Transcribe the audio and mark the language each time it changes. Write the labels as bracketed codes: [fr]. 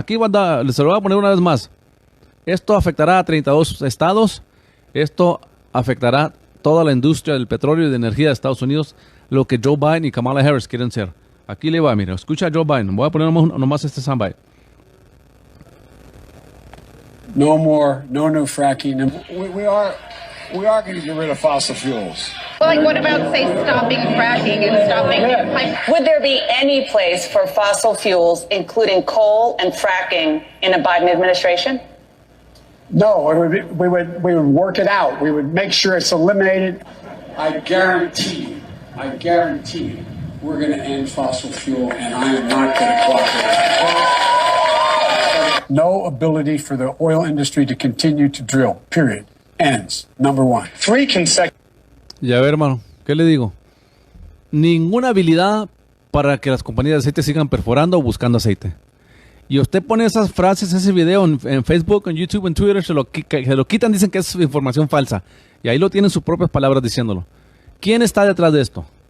[es] Aquí se lo voy a poner una vez más. Esto afectará a 32 estados. Esto afectará toda la industria del petróleo y de energía de Estados Unidos, lo que Joe Biden y Kamala Harris quieren ser. Aquí le va, mira, escucha a Joe Biden. Voy a poner nomás este soundbite. [en] No more, no new fracking. We are going to get rid of fossil fuels. Well, like what about, say, stopping fracking and stopping pipe? Would there be any place for fossil fuels, including coal and fracking, in a Biden administration? No, we would work it out. We would make sure it's eliminated. I guarantee you, we're going to end fossil fuel, and I am not going to cooperate. No ability for the oil industry to continue to drill, period. Ends. Number one. 3 consecutive. [es] Ya ver, hermano, ¿qué le digo? Ninguna habilidad para que las compañías de aceite sigan perforando o buscando aceite. Y usted pone esas frases, ese video en Facebook, en YouTube, en Twitter, se lo quitan, dicen que es información falsa. Y ahí lo tienen sus propias palabras diciéndolo. ¿Quién está detrás de esto?